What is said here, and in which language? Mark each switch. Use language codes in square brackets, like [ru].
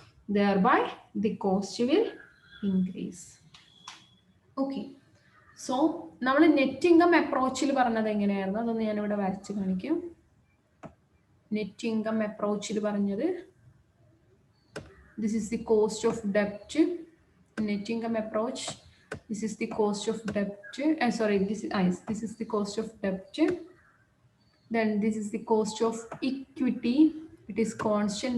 [en] Thereby, the cost will increase. Okay. [ml] So, നമ്മൾ net income അപ്രോച്ചിൽ പറഞ്ഞത് എങ്ങനെയായിരുന്നു? അതൊന്ന് ഞാനിവിടെ വരച്ച് കാണിക്കാം. നെറ്റ് ഇൻകം അപ്രോച്ചിൽ പറഞ്ഞത്, [en] this is the cost of debt. Net income approach, this is the cost of debt. This is the cost of debt. Then this is the cost of equity. It is constant.